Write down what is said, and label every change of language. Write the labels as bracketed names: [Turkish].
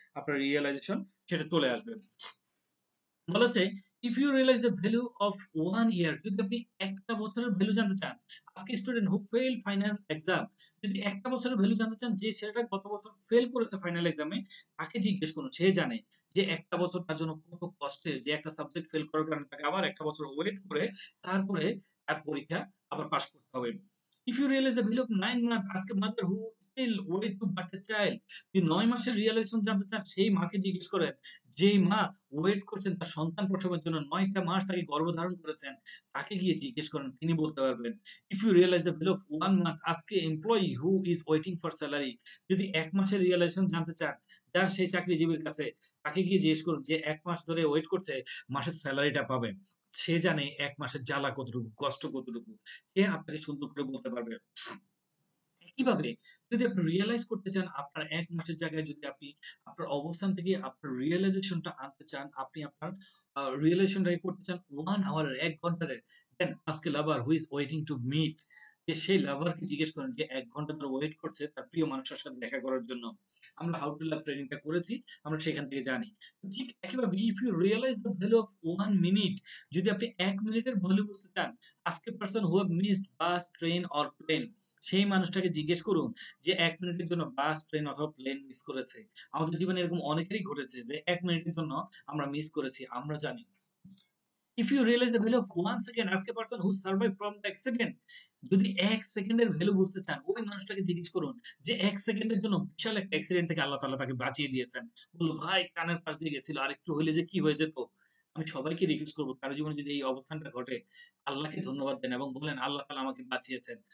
[Bangla] আপনার রিয়েলাইজেশন সেটা চলে আসবে। বলা হচ্ছে [English] if you realise the value of 1 year, [Bangla] যদি আপনি একটা বছরের ভ্যালু জানতে চান, [English] আজকে student who fail final exam, [Bangla] যদি একটা বছরের ভ্যালু জানতে চান, যে ছেলেটা গত বছর ফেল করেছে ফাইনাল এক্সামে, তাকে জিজ্ঞেস করুন। সে জানে যে একটা বছর তার জন্য কত কষ্টের, যে একটা সাবজেক্ট ফেল করার কারণে তাকে আবার একটা বছর ওয়েট করে তারপরে তার পরীক্ষা আবার পাস করতে হবে। [English] If you realize the value of 9 months, ask a mother who still wait to birth a child. [Bangla] যদি 9 মাসের রিয়েলাইজেশন জানতে চান, সেই মাকে জিজ্ঞেস করেন, যেই মা ওয়েট করছেন তার সন্তান প্রসবের জন্য, 9টা মাস তাকে গর্ভধারণ করেছেন, তাকে গিয়ে জিজ্ঞেস করেন, তিনি বলতে পারবেন। [English] If you realize the value of 1 month, ask a employee who is waiting for salary. [Bangla] যদি 1 মাসের রিয়েলাইজেশন জানতে চান, যার সেই চাকরিজীবীর কাছে, তাকে গিয়ে জিজ্ঞেস করুন, যে 1 মাস ধরে ওয়েট করছে মাসের স্যালারিটা পাবে। সে জানে 1 মাসের জ্বালা কতটুকু, কষ্ট কতটুকু, সে আপনাকে সুন্দর করে বলতে পারবে। কিভাবে, যদি আপনি রিয়েলাইজ করতে চান, আপনার 1 মাসের জায়গায় যদি আপনি আপনার অবস্থান থেকে আপনার রিয়েলাইজেশনটা আনতে চান, আপনি আপনার রিয়েলাইজেশনটাকে করতে চান 1 আওয়ার, 1 ঘন্টারে, [English] then আজকে lover who is waiting to meet, [Bangla] যে সেই লাভারকে জিজ্ঞেস করেন যে 1 ঘন্টা ধরে ওয়েট করছে তার প্রিয় মানুষের সাথে দেখা করার জন্য। আমরা হাউ টু লাভ ট্রেনিংটা করেছি, আমরা সেখান থেকে জানি। ঠিক একইভাবে [English] if you realise the value of 1 minute, [Bangla] যদি আপনি 1 মিনিটের ভ্যালু বুঝতে চান, [English] আজকে person who have missed bus, train or plane, [Bangla] সেই মানুষটাকে জিজ্ঞেস করুন যে 1 মিনিটের জন্য বাস, ট্রেন অথবা প্লেন মিস করেছে। আমাদের জীবনে এরকম অনেকেরই ঘটেছে যে 1 মিনিটের জন্য আমরা মিস করেছি, আমরা জানি। [English] If you realize the value of 1 second, ask a person who survived from the accident. [Bangla] যদি 1 সেকেন্ডের ভ্যালু বুঝতে চান, ওই মানুষটাকে জিজ্ঞেস করুন যে 1 সেকেন্ডের জন্য বিশাল একটা অ্যাক্সিডেন্ট থেকে আল্লাহ তাআলা তাকে বাঁচিয়ে দিয়েছেন। বললো ভাই কানের পাশ দিয়ে গেছিল, আর একটু হইলে যে কি হয়ে যেত। আমি সবাইকে রিকোয়েস্ট করবো, কারো জীবনে যদি এই অবস্থানটা ঘটে, আল্লাহকে ধন্যবাদ দেন এবং বলেন আল্লাহ তাআলা আমাকে বাঁচিয়েছেন।